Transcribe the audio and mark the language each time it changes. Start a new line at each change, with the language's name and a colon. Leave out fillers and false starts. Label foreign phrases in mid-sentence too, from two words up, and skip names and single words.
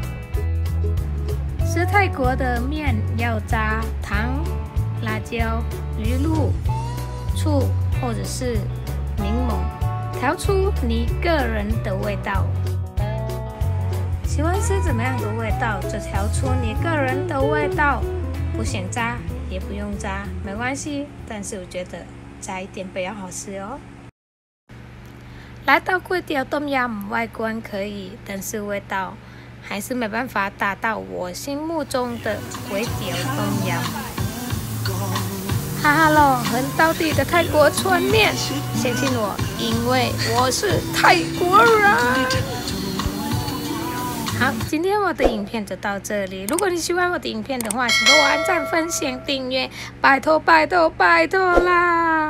Chinese: 吃泰国的面要加糖、辣椒、鱼露、醋或者是柠檬，调出你个人的味道。喜欢吃怎么样的味道，就调出你个人的味道。不想加也不用加，没关系。但是我觉得加一点比较好吃哦。来到
Thai: ก๋วยเตี๋ยวต้มยำ，
Chinese: 外观可以，但是味道还是没办法达到我心目中的
Thai: ก๋วยเตี๋ยวต้มยำ。
Chinese: 哈哈喽，很道地的泰国船面，相信我，因为我是泰国人。好，今天我的影片就到这里。如果你喜欢我的影片的话，请给我按赞、分享、订阅，拜托拜托拜托啦！